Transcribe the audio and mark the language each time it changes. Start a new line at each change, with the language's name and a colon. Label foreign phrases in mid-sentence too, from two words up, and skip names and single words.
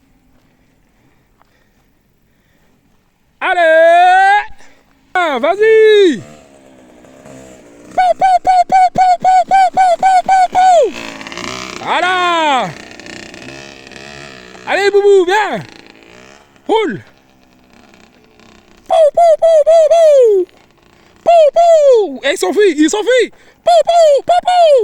French: Allez! Ah, vas-y! Pou, pou, pou, pou, pou, pou, pou, pou, pou, pou, pou. Voilà! Allez, Boubou, viens! Roule! Pou, pou, pou, pou, pou! Pou, pou! Et il s'enfuit! Il s'enfuit! Pou, pou, pou, pou!